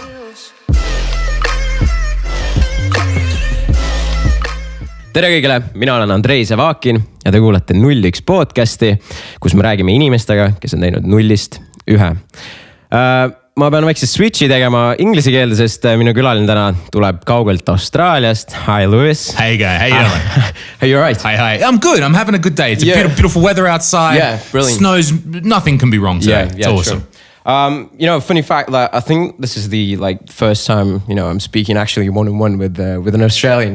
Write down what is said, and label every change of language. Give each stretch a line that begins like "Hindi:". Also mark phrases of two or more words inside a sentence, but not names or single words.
Estonian: tere kõigile, mina olen Andrei Zevakin ja te kuulate 01 podcasti, kus me räägime inimestega, kes on teinud nullist ühe. Ma pean väikse switchi tegema inglise keelde, sest minu külaline täna tuleb kaugelt Austraaliast.
English: Hi, Louis. Hey, guy. How you doing? Are you all right? Hi. I'm good. I'm having a good day. It's beautiful weather outside. Yeah, brilliant. Snows. Nothing can be wrong today. It's awesome. True. Funny fact, like, I think this is the first time I'm speaking actually one-on-one with an Australian.